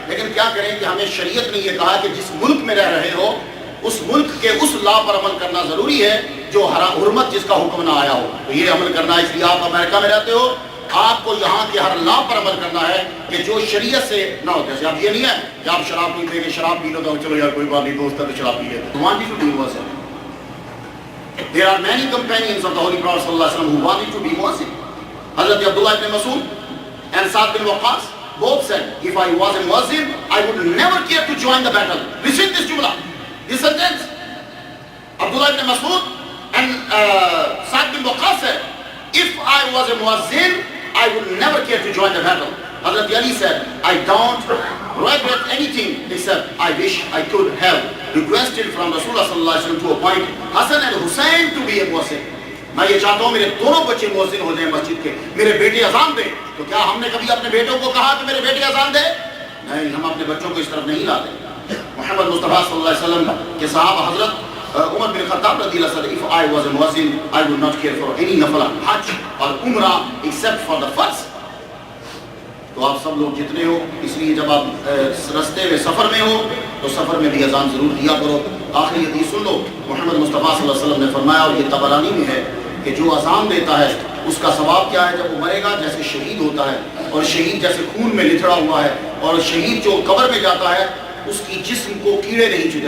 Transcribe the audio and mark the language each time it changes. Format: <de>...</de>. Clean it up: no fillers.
<ur>لیکن کیا کریں کہ ہمیں شریعت نے یہ کہا کہ جس ملک میں رہ رہے ہو اس ملک کے اس لا پر عمل کرنا ضروری ہے جو حرمت جس کا حکم نہ آیا ہو. تو یہ عمل کرنا ہے. اس لیے آپ امریکہ میں رہتے ہو, آپ کو یہاں کے ہر لا پر عمل کرنا ہے کہ جو شریعت سے نہ ہو. جیسے آپ یہ نہیں ہے کہ آپ شراب نہیں پی گے, شراب پی لو تو چلو یار کوئی بات نہیں, دوست ہے تو شراب پی لیتے.</ur> <en>There are many companions of the Holy Prophet sallallahu alaihi wasallam who wanted to be Muazzin. Hazrat Abdullah ibn Mas'ud and Sa'd bin Waqqas both said, if I was a Muazzin, I would never care to join the battle. Listen this jumla, this sentence. Abdullah ibn Mas'ud and Sa'd bin Waqqas said, if I was a Muazzin, I would never care to join the battle. Hazrat Ali said, I don't regret anything except I wish I could have requested from Rasulullah sallallahu alaihi wasallam to appoint Hassan and Hussein to be a Muazzin.</en> <ur>میں یہ چاہتا ہوں میرے دونوں بچے مؤذن ہو جائیں مسجد کے, میرے بیٹے اذان دیں. تو کیا ہم نے کبھی اپنے بیٹوں کو کہا کہ میرے بیٹے اذان دیں؟ نہیں, ہم اپنے بچوں کو اس طرف نہیں لاتے. محمد مصطفیٰ صلی اللہ علیہ وسلم کے صحابہ حضرت عمر بن خطاب رضی اللہ عنہ,</ur> <en>if I was a Muazzin, I would not care for any nafla, Hajj or Umrah except for the first.</en> <ur>تو آپ سب لوگ جتنے ہو, اس لیے جب آپ رستے میں سفر میں ہو تو سفر میں بھی اذان ضرور دیا کرو. آخری حدیث سن لو. محمد مصطفیٰ صلی اللہ علیہ وسلم نے فرمایا, اور یہ طبرانی میں ہے, کہ جو اذان دیتا ہے اس کا ثواب کیا ہے؟ جب وہ مرے گا جیسے شہید ہوتا ہے, اور شہید جیسے خون میں لتھڑا ہوا ہے, اور شہید جو قبر میں جاتا ہے اس کی جسم کو کیڑے نہیں چوتے.</ur>